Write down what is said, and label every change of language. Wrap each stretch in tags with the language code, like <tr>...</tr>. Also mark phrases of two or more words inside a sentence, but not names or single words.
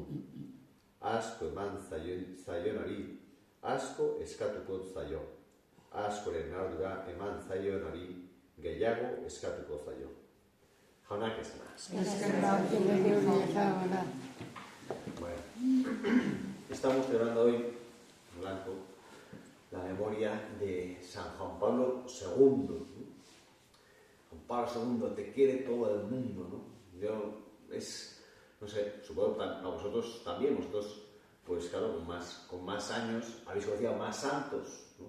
<eu>Asko eman zaionari, asko eskatuko zaio. Askoren ardura eman zaionari, gehiago eskatuko zaio. Jaunak esana. Eskerrak elegio jauna.</eu> <es>Bueno, estamos celebrando hoy, Blanco, la memoria de San Juan Pablo II. Juan Pablo II, te quiere todo el mundo, ¿no? No sé, supongo que a vosotros también, vosotros, pues claro, con más años, habéis conocido más santos, ¿no?</es>